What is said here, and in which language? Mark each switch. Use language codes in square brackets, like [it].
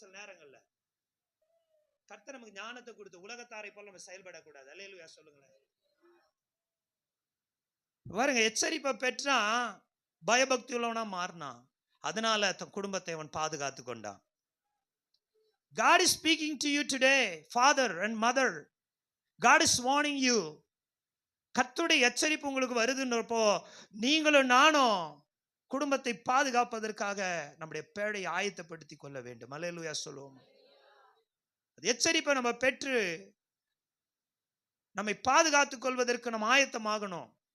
[ta] சில நேரங்கள்ல கர்த்தர் நமக்கு ஞானத்தை கொடுத்து உலகத்தாரை போல நம்ம செயல்படக்கூடாது. அல்லேலூயா சொல்லுங்களேன். பாருங்க, எச்சரிப்பை பெற்றா பயபக்தி உள்ளவனா மாறினான். அதனால தன் குடும்பத்தை அவன் பாதுகாத்து கொண்டான். [en] God is speaking to you today, father and mother. God is warning you. [ta] கர்த்தருடைய எச்சரிப்பு உங்களுக்கு வருதுன்றப்போ நீங்களும் நானும் குடும்பத்தை பாதுகாப்பதற்காக நம்முடைய பேழையை ஆயத்தப்படுத்தி கொள்ள வேண்டும். அல்லேலூயா சொல்லுவோம். எச்சரிப்பை நம்ம பெற்று நம்மை பாதுகாத்துக் கொள்வதற்கு நம்ம ஆயத்தமாகணும்.